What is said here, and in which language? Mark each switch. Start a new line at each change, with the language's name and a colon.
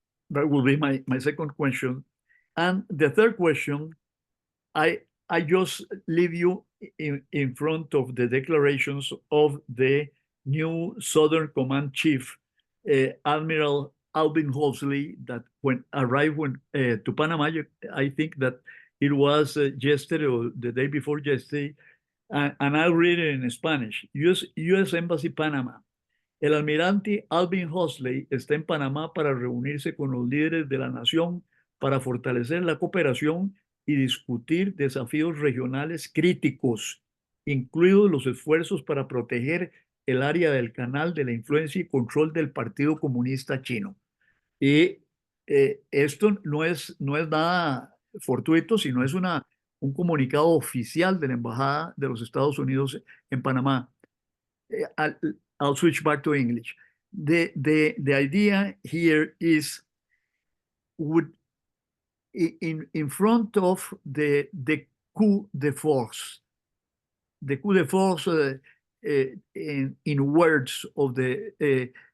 English: That will be my second question. And the third question, I just leave you in front of the declarations of the new Southern Command Chief, Admiral Alvin Halsey, that when arrived to Panama, I think that it was yesterday or the day before yesterday, and I'll read it in Spanish. U.S. Embassy, Panama.
Spanish: El almirante Alvin Halsey está en Panamá para reunirse con los líderes de la nación para fortalecer la cooperación y discutir desafíos regionales críticos, incluidos los esfuerzos para proteger el área del canal de la influencia y control del Partido Comunista Chino. Y esto no es nada fortuito, sino es un comunicado oficial de la Embajada de los Estados Unidos en Panamá.
English: I'll switch back to English. The idea here is, would in front of the coup de force, in words of the